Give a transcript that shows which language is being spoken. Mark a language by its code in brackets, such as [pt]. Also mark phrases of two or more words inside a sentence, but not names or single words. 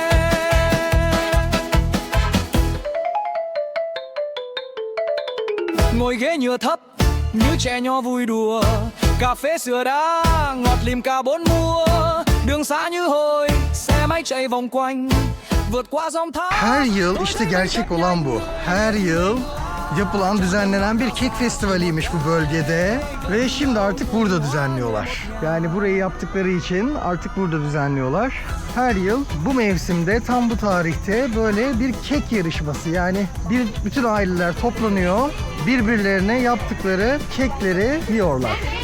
[vi] Ngồi ghế nhựa thấp như trẻ nhỏ vui đùa, cà phê sữa đá ngọt lìm cả bốn mùa. Đường xa như hồi, xe máy chạy vòng quanh, vượt qua dòng thác. [tr] Her yıl işte gerçek olan bu. Her yıl yapılan, düzenlenen bir kek festivaliymiş bu bölgede ve şimdi artık burada düzenliyorlar. Yani burayı yaptıkları için artık burada düzenliyorlar. Her yıl bu mevsimde, tam bu tarihte böyle bir kek yarışması, yani bütün aileler toplanıyor, birbirlerine yaptıkları kekleri yiyorlar.